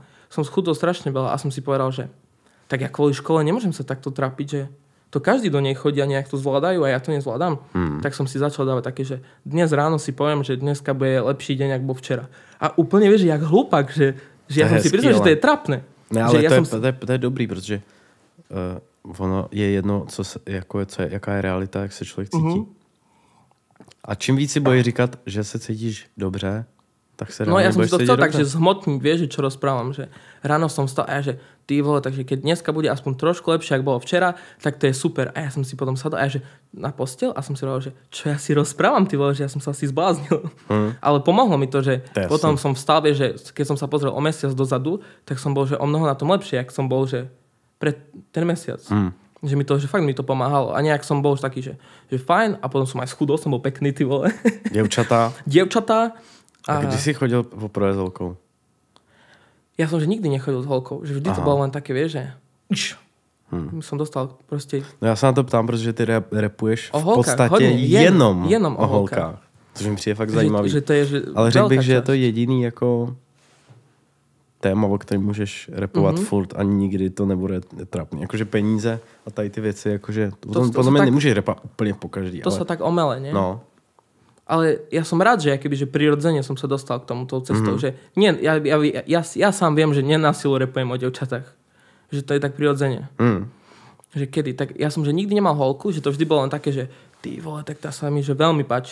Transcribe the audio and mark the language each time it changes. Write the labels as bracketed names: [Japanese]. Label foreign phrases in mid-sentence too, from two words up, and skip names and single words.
[Slovak] Som schudol strašne veľa a som si povedal, že tak ja kvôli škole nemôžem sa takto trápiť, že to každý do nej chodí a nejak to zvládajú a ja to nezvládam. Tak som si začal dávať také, že dnes ráno si poviem, že dneska bude lepší deň, ako bol včera. A úplne vieš, jak hlúpak, že ja som si predstavil, že to je trapné. [Czech] Ne, ale to je dobrý, protože ono je jedno, jaká je realita, jak se člověk cítí. A čím víc si budeš říkat, že se cítíš dobře, tak sa [Slovak] no ja som si to chcel tak, že zhmotniť, vieš, čo rozprávam, že ráno som vstal a ja, že ty vole, takže keď dneska bude aspoň trošku lepšie, ako bolo včera, tak to je super. A ja som si potom sadol a ja, že na postel a som si hovoril, že čo ja si rozprávam, ty vole, že ja som sa asi zbláznil. Ale pomohlo mi to, že potom som vstal, vieš, že keď som sa pozrel o mesiac dozadu, tak som bol, že o mnoho na tom lepšie, jak som bol, že pred ten mesiac. Že mi to, že fakt mi to pomáhalo. A nejak som bol už taký, že fajn, a potom som aj schudol, som bol pekný, ty vole. Dievčatá. [Czech] A kdy si chodil poprvé s holkou? [Slovak] Ja som, že nikdy nechodil s holkou. Že vždy to bolo len také, vieš, že som dostal proste... [Czech] No ja sa na to ptám, protože ty repuješ v podstatě jenom o holkách. Což mi přijde fakt zajímavý. Že to je, že ale řekl bych, že je to jediný jako téma, o kterém můžeš repovat furt a nikdy to nebude trapný. Jakože peníze a tady ty věci, jakože podle mě nemůžeš repovat úplně po každý. [Slovak] To sa tak omele, nie? No. Ale ja som rád, že že prirodzene som sa dostal k tomuto cestou. Že nie, ja sám viem, že nenasilu repujem o devčatách. Že to je tak prirodzene. Že kedy? Tak ja som, že nikdy nemal holku, že to vždy bolo len také, že ty vole, tak tá sa mi, že veľmi páči.